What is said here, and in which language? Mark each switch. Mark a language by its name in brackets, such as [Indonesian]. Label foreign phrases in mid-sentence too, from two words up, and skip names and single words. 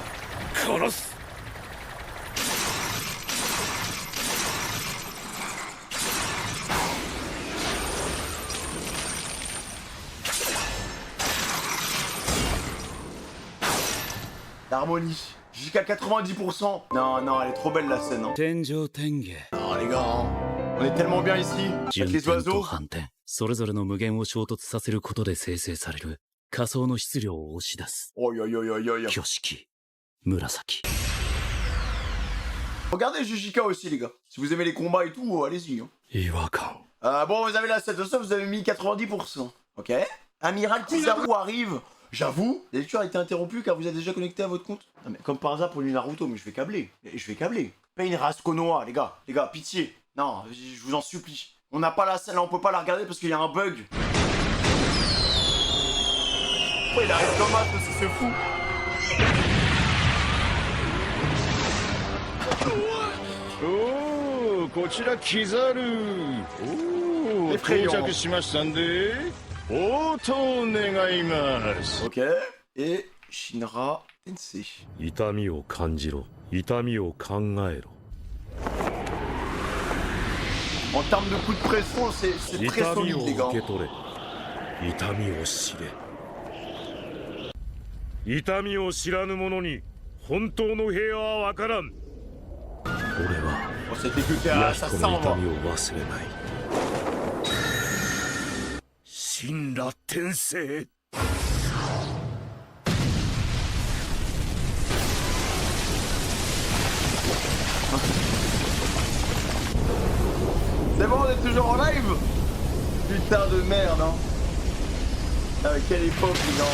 [French] L'harmonie. Jusqu'à 90%. Non, non, elle est trop belle la scène. Hein. Non, les gars, hein. On est tellement bien ici. Avec les oiseaux. [Japanese] それぞれの無限を衝突させることで生成される仮想の質量を押し出す。 Oh yo yo yo yo yo. 挙式、紫。 [French] Regardez Jujika aussi, les gars. Si vous aimez les combats et tout, allez-y. Hein. [Japanese] 違和感。 [French] Bon, vous avez la 7 de ça, vous avez mis 90%. Ok. Amiral Kizaru arrive. J'avoue, la lecture a été interrompue car vous êtes déjà connecté à votre compte. Non, mais comme par hasard pour du Naruto, mais je vais câbler. Pas une race Konoha, les gars. Les gars, pitié. Non, je vous en supplie. On n'a pas la scène, là, on peut pas la regarder parce qu'il y a un bug. Oh, il arrive comme ça, c'est fou. [Japanese] Oh, こちらキザル。おお、到着しましたんで、応答願います。 [French] Ok. Et Shinra Tensei. [Japanese] 痛みを感じろ。痛みを考えろ。 [French] En termes de coup de pression, c'est très solide, les gars. [Japanese] 痛みを知れ。痛みを知らぬ者に本当の平和はわからん。俺はヤヒコの痛みを忘れない。神羅転生。 [French] C'est bon, on est toujours en live. Putain de merde, hein. Quelle époque, les gars.